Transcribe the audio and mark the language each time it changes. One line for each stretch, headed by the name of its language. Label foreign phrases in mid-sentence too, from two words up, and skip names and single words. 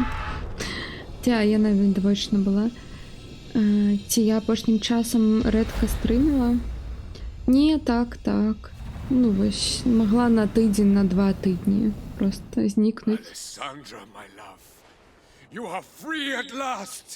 Belarusian: Ці яна відавочна была. Ці я апошнім часам рэдка стрыміла? Не, так. Ну вось, магла на тыдзень, на 2 тыдні просто знікнуць.
English: Alessandra, my love, you are free at last.